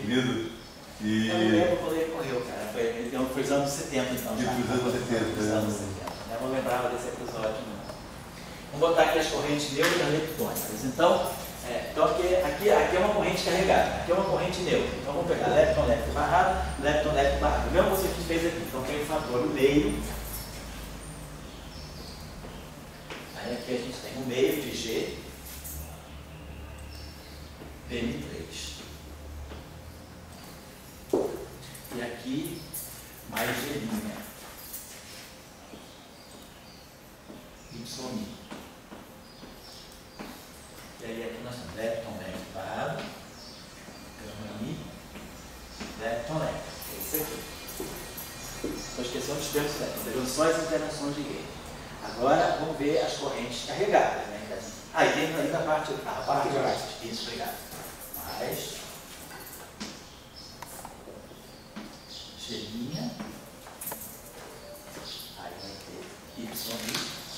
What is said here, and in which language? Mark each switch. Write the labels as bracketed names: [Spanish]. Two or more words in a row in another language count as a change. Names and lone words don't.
[Portuguese] Lido. E. Eu não lembro quando ele morreu, cara. Foi nos anos 70, então. Já. Foi nos anos 70. Nos anos 70. Eu não lembrava desse episódio, não. Vamos botar aqui as correntes neutras leptônicas. Então aqui é uma corrente carregada, aqui é uma corrente neutra. Então vamos pegar lepton-lepton barrado, lepton-lepton barrado. O mesmo você fez aqui. Então tem o fator meio. Aí aqui a gente tem o meio de G, PM3. E aqui mais G', Y'. E aí aqui nós temos lepton-lepton barrado, gama-mi, lepton-lepton. É isso aqui. Estou esquecendo dos termos lepton, pegando só as interações de gauge. Agora vamos ver as correntes carregadas, né? E tem ainda a parte de baixo. Isso, obrigado. Mais G', aí vai ter Y'.